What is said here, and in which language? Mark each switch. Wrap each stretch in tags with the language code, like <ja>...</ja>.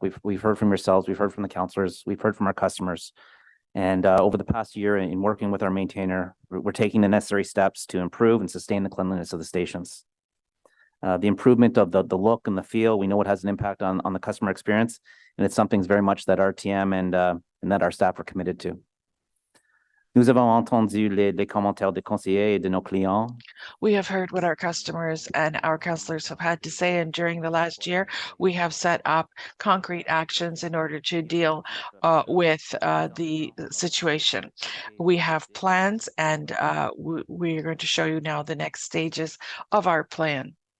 <en>We've heard from yourselves, we've heard from the councillors, we've heard from our customers, and over the past year, in working with our maintainer, we're taking the necessary steps to improve and sustain the cleanliness of the stations. The improvement of the look and the feel, we know it has an impact on the customer experience, and it's something very much that RTM and that our staff are committed to.</en> <fr>Nous avons entendu les commentaires des conseillers et de nos clients.</fr> <en>We have heard what our customers and our councillors have had to say, and during the last year, we have set up concrete actions in order to deal with the situation. We have plans, and we are going to show you now the next stages of our plan.</en>